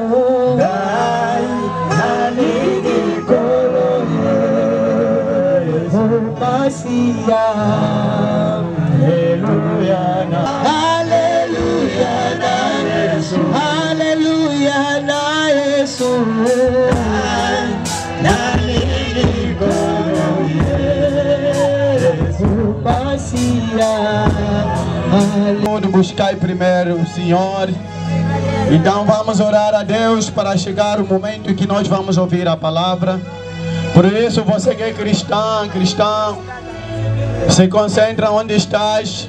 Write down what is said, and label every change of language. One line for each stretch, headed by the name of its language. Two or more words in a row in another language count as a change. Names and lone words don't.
Lingala: nalingi koloye Yesu Masia hallelujah na Yesu hallelujah na Yesu nalingi koloye Yesu Masia
Portuguese: Todo buscar primeiro o Senhor. Então vamos orar a Deus para chegar o momento em que nós vamos ouvir a palavra. Por isso você que é cristão, se concentra onde estás.